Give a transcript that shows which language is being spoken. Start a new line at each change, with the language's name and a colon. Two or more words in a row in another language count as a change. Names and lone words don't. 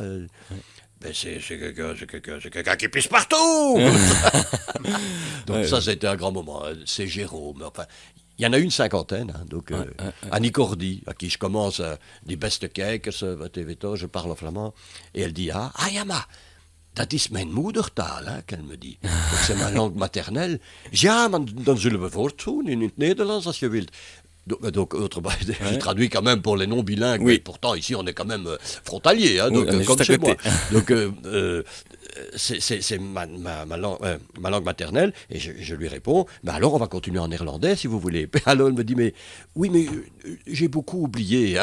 French: Ben c'est quelqu'un qui pisse partout. Donc ça, c'était un grand moment. C'est Jérôme. Enfin, il y en a une cinquantaine, hein, donc Annie Cordy, à qui je commence des beste cakes, je parle en flamand, et elle dit Yama.
Dutch: Dat is mijn moedertaal, hè,
French: qu'elle me dit. Donc c'est ma langue maternelle.
Dutch: Ja, maar dan zullen we voortdoen in het Nederlands als je wilt.
French: Donc je traduis quand même pour les non-bilingues, mais pourtant ici on est quand même frontalier, hein, donc, comme chez moi. Donc c'est ma langue maternelle, et je lui réponds, mais alors on va continuer en néerlandais si vous voulez. Alors elle me dit, mais j'ai beaucoup oublié.